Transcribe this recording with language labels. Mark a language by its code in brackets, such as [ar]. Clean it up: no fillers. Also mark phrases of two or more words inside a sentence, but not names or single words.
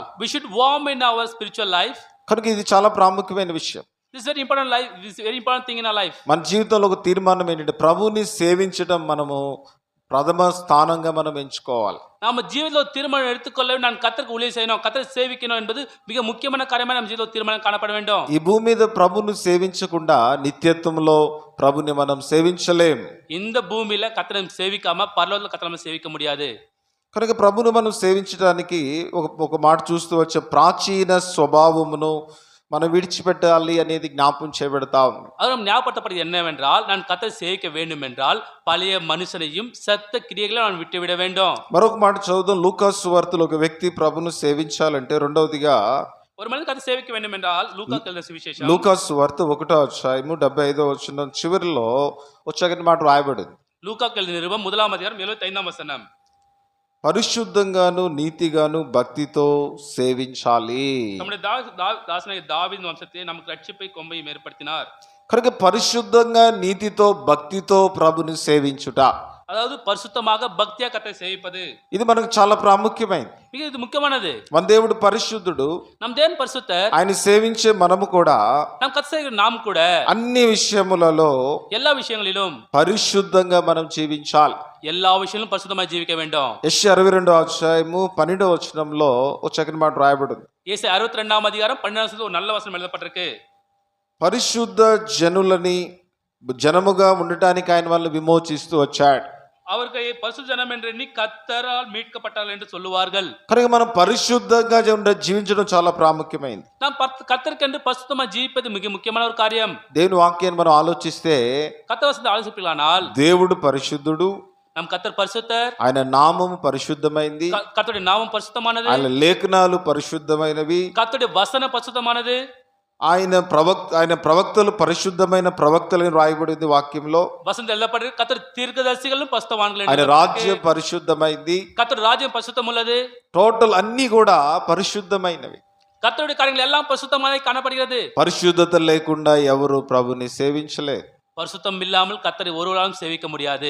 [en] We should warm in our spiritual life. [te] కనుక ఇది చాలా ప్రాముఖ్యమైన విషయం. [en] This is very important life. This is very important thing in our life. [te] మన జీవితంలో ఒక తీర్మానం ఏంటంటే ప్రభుని సేవించడం మనము ప్రథమ స్థానంగా మనం ఎంచుకోవాలి. [ta] நம்ம ஜீவிதத்தில் தீர்மானம் எடுத்துக்கொள்ள நான் கர்த்தருக்கு ஊழியம் செய்யணும், கர்த்தரை சேவிக்கணும் என்பது மிக முக்கியமான காரியமாக நம்ம ஜீவிதத்தில் தீர்மானம் காணப்பட வேண்டும். [te] ఈ భూమి మీద ప్రభుని సేవించకుండా నిత్యత్వంలో ప్రభుని మనం సేవించలేం. [ta] இந்த பூமியில கர்த்தரை சேவிக்காம பரலோகத்தில் கர்த்தரை நம்ம சேவிக்க முடியாது. [te] కనుక ప్రభుని మనం సేవించడానికి ఒక మాట చూస్తూ వచ్చే ప్రాచీన స్వభావమును మనం విడిచిపెట్టాలి అనేది జ్ఞాపకం చేయబడతా ఉంది. [ta] அது நம்ம ஞாபகப்படுத்தப்படுவது என்னவென்றால் நான் கர்த்தரை சேவிக்க வேண்டும் என்றால் பழைய மனுஷனையும் செத்த கிரியைகளை நான் விட்டுவிட வேண்டும். [te] మరొక మాట చదువుదాం. లూకాసు వార్తలో ఒక వ్యక్తి ప్రభును సేవించాలంటే రెండవదిగా [ta] ஒரு மனிதன் கர்த்தரை சேவிக்க வேண்டும் என்றால் லூக்கா எழுதின சுவிசேஷம் [te] లూకాసు వార్త 1:75 చివరిలో వచ్చాకని మాట రాయబడింది. [ta] லூக்கா எழுதின நிருபம் 1:75 [te] పరిశుద్ధంగాను నీతిగాను భక్తితో సేవించాలి. [ta] நம்முடைய தாசனாகிய தாவீது வம்சத்தை நமக்கு ரட்சிப்பை கொம்பையும் ஏற்படுத்தினார். [te] కనుక పరిశుద్ధంగా నీతితో భక్తితో ప్రభుని సేవించుట, [ta] அதாவது பரிசுத்தமாக பக்தியா கர்த்தரை சேவிப்பது, [te] ఇది మనకు చాలా ప్రాముఖ్యమైనది. [ta] மிக இது முக்கியமானது. [te] మన దేవుడు పరిశుద్ధుడు, [ta] நம் தேவன் பரிசுத்தர். [te] ఆయన సేవించే మనము కూడా [ta] நம் கர்த்தரை நாம் கூட [te] అన్ని విషయములలో [ta] எல்லா விஷயங்களிலும் [te] పరిశుద్ధంగా మనం జీవించాలి. [ta] எல்லா விஷயங்களும் பரிசுத்தமாய் ஜீவிக்க வேண்டும். [te] యెషయా 62:12 ఒక చక్కని మాట రాయబడింది. [ta] ஏசாயா 62:12 ஒரு நல்ல வசனம் எழுதப்பட்டிருக்கு. [te] పరిశుద్ధ జనముగా ఉండటానికి ఆయన వాళ్ళని విమోచిస్తూ వచ్చాడు. [ta] அவர்கள் பரிசுத்த ஜனம் என்று எண்ணி கர்த்தரால் மீட்கப்பட்டார்கள் என்று சொல்லுவார்கள். [te] కనుక మనం పరిశుద్ధంగా జీవించడం చాలా ప్రాముఖ్యమైనది. [ta] நாம் கர்த்தருக்கென்று பரிசுத்தமாய் ஜீவிப்பது மிக முக்கியமான ஒரு காரியம். [te] దేవుని వాక్యాన్ని మనం ఆలోచిస్తే [ta] கர்த்தர் வசனத்தை ஆலோசிப்பீர்களானால் [te] దేవుడు పరిశుద్ధుడు, [ta] நம் கர்த்தர் பரிசுத்தர், [te] ఆయన నామము పరిశుద్ధమైంది, [ta] கர்த்தருடைய நாமம் பரிசுத்தமானது, [te] ఆయన లేఖనాలు పరిశుద్ధమైనవి, [ta] கர்த்தருடைய வசனம் பரிசுத்தமானது, [te] ఆయన ప్రవక్తలు పరిశుద్ధమైన ప్రవక్తలని రాయబడింది వాక్యంలో. [ta] வசனத்தில் எழுதப்பட்டிருக்கு கர்த்தர் தீர்க்கதரிசிகளும் பரிசுத்தவான்கள் [te] ఆయన [ta] என்று. [te] రాజ్యం పరిశుద్ధమైంది. [ta] கர்த்தர் ராஜ்யம் பரிசுத்தம் உள்ளது. [te] టోటల్ అన్ని కూడా పరిశుద్ధమైనవి. [ta] கர்த்தருடைய காரியங்கள் எல்லாம் பரிசுத்தமாய் காணப்படுகிறது. [te] పరిశుద్ధత లేకుండా ఎవరు ప్రభుని సేవించలేరు. [ta] பரிசுத்தம் இல்லாமல் கர்த்தரை ஒருவராலும் சேவிக்க முடியாது.